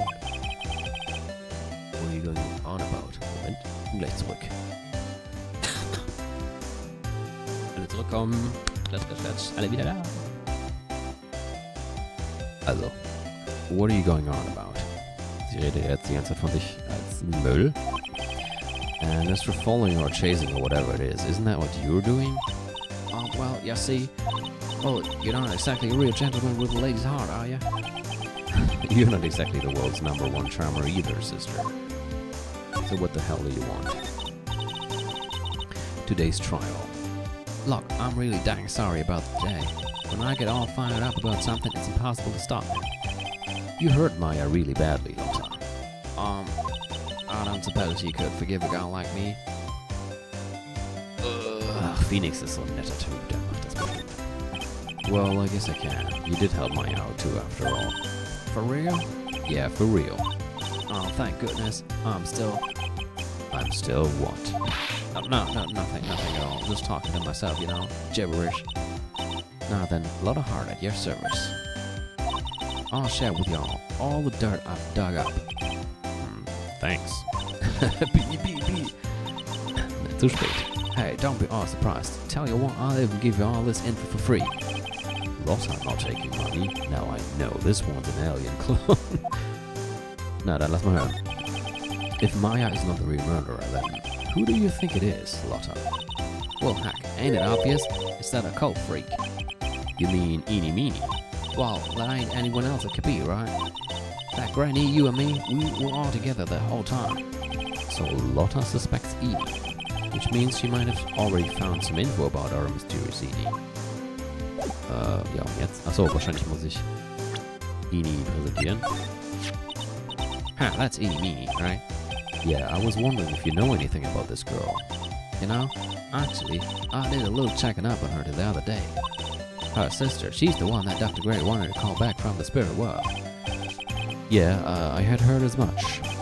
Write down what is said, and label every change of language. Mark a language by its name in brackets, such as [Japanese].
[English] What are you going on about? [German] Moment, gleich zurück. Alle zurückkommen. Klatsch, alle wieder da. [English] Also, what are you going on about? [German] Sie redet jetzt die ganze Zeit von sich als Müll. [English] And as for following or chasing or whatever it is, isn't that what you're doing? Oh, well, you see, well, you're not exactly a real gentleman with a lady's heart, are you? You're not exactly the world's #1 charmer either, sister. So what the hell do you want? Today's trial. Look, I'm really dang sorry about the day. When I get all fired up about something, it's impossible to stop me. You hurt Maya really badly, Lotta. I don't suppose you could forgive a girl like me. [German] Ach, Phoenix ist so ein netter Typ, der macht das bestimmt. [English] Well, I guess I can. You did help Maya out too, after all. For real? Yeah, for real. Oh, thank goodness. I'm still what? Nothing at all. Just talking to myself, you know. Gibberish. Now then, a lot of heart at your service. I'll share with y'all all the dirt I've dug up. Thanks. Beep. [German] Zu spät. [English] Hey, don't be all surprised. Tell you what, I'll even give you all this info for free. Lotta, I'm not taking money. Now I know this one's an alien clone. [German] Na, dann lass mal hören. [English] If Maya is not the real murderer, then who do you think it is, Lotta? Well, heck, ain't it obvious? It's that occult freak. You mean Eenie Meenie? Well, that ain't anyone else it could be, right? That granny, you and me, we were all together the whole time. So Lotta suspects Eenie, which means she might have already found some info about our mysterious Eenie. [German] Ja, und jetzt? Achso, wahrscheinlich muss ich Eenie präsentieren. [English] Ha, that's Eenie Meenie, right? Yeah, I was wondering if you know anything about this girl. You know, actually, I did a little checking up on her the other day. Her sister, she's the one that Dr. Gray wanted to call back from the spirit world. Yeah, I had heard as much.